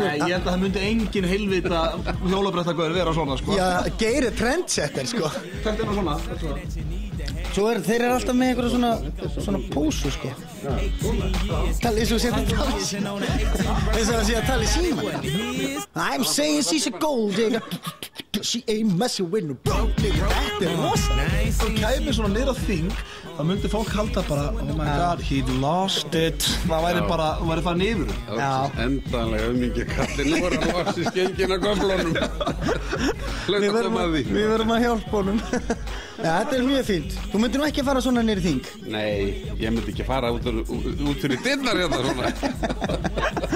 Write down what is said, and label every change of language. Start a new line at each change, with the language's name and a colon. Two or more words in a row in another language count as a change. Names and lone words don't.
Icelandic: Nei, ég held að það myndi enginn heilvita hjólabrettagauður vera svona, sko. Já, Geir er trendsetter, sko. Þetta er nú svona. Svo þeir eru alltaf með einhverja svona pósu, sko. Tala eins og sé að tala eins og sé að tala í síma.
English: I'm saying she's a gold digger. She ain't messing with no broke nigga.
Icelandic: Þetta rosa. Þú kæmir svona niður á þing, þá myndi fólk halda bara,
English: oh my god, he lost it.
Icelandic: Það væri bara, þú væri farin yfir. Endanlega mikið kallinn. Nú hann loksins genginn að gömlunum. Hlökkum að því. Við verðum að hjálpa honum. Ja, þetta mjög fínt. Þú myndir nú ekki fara svona niður í þing? Nei, ég myndi ekki fara út fyrir dyrnar hérna svona.